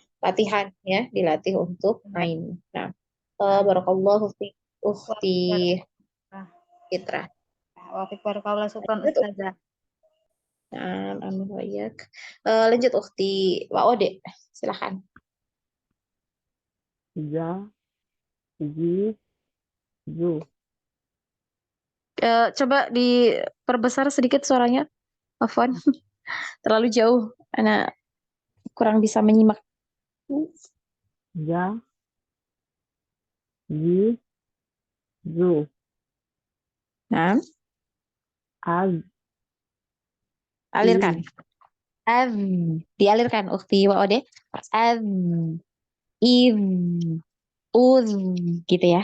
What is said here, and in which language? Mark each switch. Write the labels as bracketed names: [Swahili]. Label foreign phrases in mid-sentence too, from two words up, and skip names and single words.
[Indonesian] latihan ya, dilatih untuk main. Nah, nah. [Arabic] بارك الله في [Indonesian] Wah, ukhti Fitra. [Arabic] بارك الله شكرا [Indonesian] Lanjut, Ustazah. nah, [Arabic] آمين وإياك. [Indonesian] Lanjut ukhti Wa Ode, silakan. Ja, ji, zu. Coba diperbesar sedikit suaranya, Afwan. Terlalu jauh, anak kurang bisa menyimak. Ja, ji, zu. Nah, Az, alirkan. iz, Av, dialirkan Ukti Wa Ode. Av, iv, uz, gitu ya.